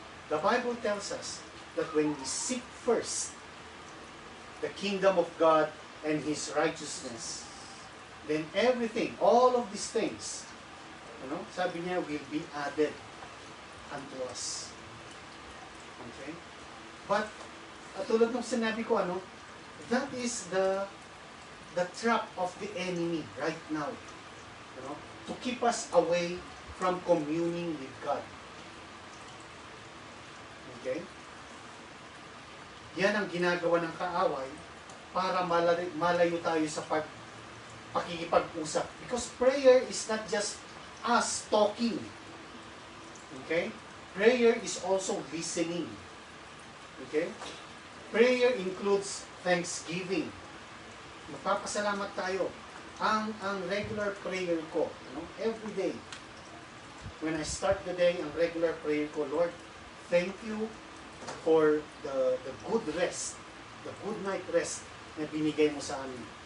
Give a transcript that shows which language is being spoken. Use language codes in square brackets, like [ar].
[en] The Bible tells us that when we seek first the kingdom of God and His righteousness, then everything, all of these things, [tl] sabi niya, [en] will be added unto us. Okay? But, [tl] tulad ng sinabi ko, [en] that is the trap of the enemy right now. To keep us away from communing with God. Okay? [tl] Yan ang ginagawa ng kaaway para malayo tayo sa pakikipag-usap. [en] Because prayer is not just us talking. Okay? Prayer is also listening. Okay? Prayer includes thanksgiving. [tl] Magpapasalamat tayo. [en] Ang regular prayer ko, every day, when I start the day, ang regular prayer ko, Lord, thank you for the good rest, the good night rest [tl] na binigay mo sa amin.